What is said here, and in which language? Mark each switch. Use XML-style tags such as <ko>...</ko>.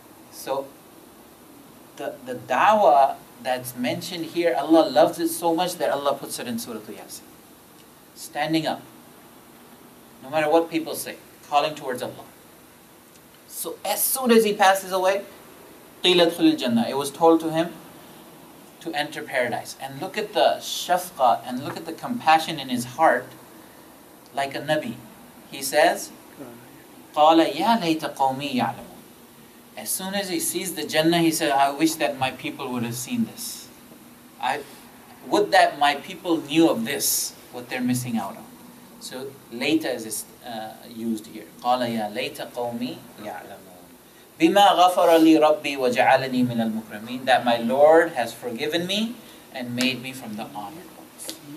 <en>So the da'wah that's mentioned here, Allah loves it so much that Allah puts it in Surah Yasin. Standing up. No matter what people say. Calling towards Allah. So as soon as he passes away,</en> <ar>قِيلَ ادْخُلِ الْجَنَّةِ,</ar> <en>it was told to him to enter paradise. And look at the shafqa and look at the compassion in his heart, like a Nabi. He says,</en> <ar>قَالَ يَا لَيْتَ قَوْمِي يَعْلَمُونَ.</ar> <en>As soon as he sees the Jannah, he said, I wish that my people would have seen this. Would that my people knew of this, what they're missing out on. So later is used here.</en> <ar>قَالَ يَا لَيْتَ قَوْمِي يَعْلَمُونَ بِمَا غَفَرَ لِي رَبِّي وَجَعَلَنِي مِنَ الْمُكْرَمِينَ,</ar> <en>that my Lord has forgiven me and made me from the honored ones.</en>